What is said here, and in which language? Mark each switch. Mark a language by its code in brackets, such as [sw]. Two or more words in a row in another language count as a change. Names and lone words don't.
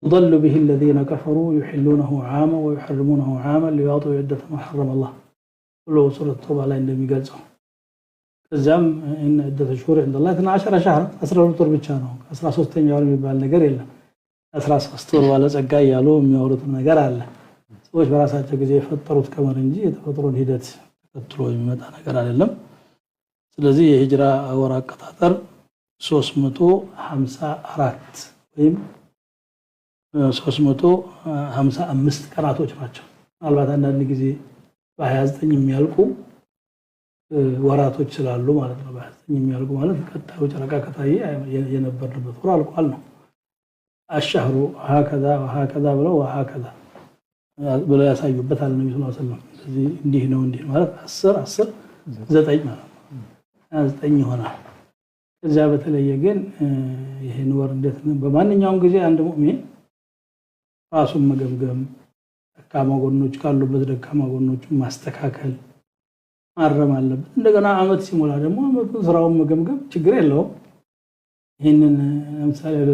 [ar] يضل به الذين كفروا يحلونه عاما ويحرمونه عاما ليواطئوا عدة ما حرم الله كله [am] سورة التوبة ላይ እንደሚገልጸው ከዛም [ar] ان عدة الشهور عند الله 12 شهر [am] 12 ወር ብቻ ነው 13ኛ ወር የሚባል ነገር የለም 13 ወር ባለ ጸጋ ያሉ የሚያወሩት ነገር አለ ሰዎች በራሳቸው ጊዜ የፈጠሩት ቀመር እንጂ የተፈጥሮን ሂደት ተከትሎ የሚመጣ ነገር አይደለም ስለዚህ የሂጅራ ወር አቆጣጠር 354 ወይም 355 ቀናቶች ናቸው አልባት አንዳንድ ጊዜ በ29 የሚያልቁ ወራቶች ስላሉ ማለት ነው በ29 የሚያልቁ ማለት ቀጣዩ ጨረቃ ከታየ የነበርበት ወር አልቋል ነው [ar] الشهر هكذا وهكذا [am] ብለው ያሳዩበታል ነብዩ [ar] صلى الله عليه وسلم [am] ስለዚህ እንዲህ ነው እንዲህ ማለት 10 9 ማለት 9 ይሆናል ከዛ በተለየ ግን ይሄን ወር እንዴት ነው በማንኛውም ጊዜ አንድ ሙእሚን ራሱን መገምገም ደካማ ጎኖች ካሉበት ደካማ ጎኖችን ማስተካከል ማረም አለበት እንደገና አመት ሲሞላ ደግሞ አመቱን ስራውን መገምገም ችግር የለውም ይሄንን ለምሳሌ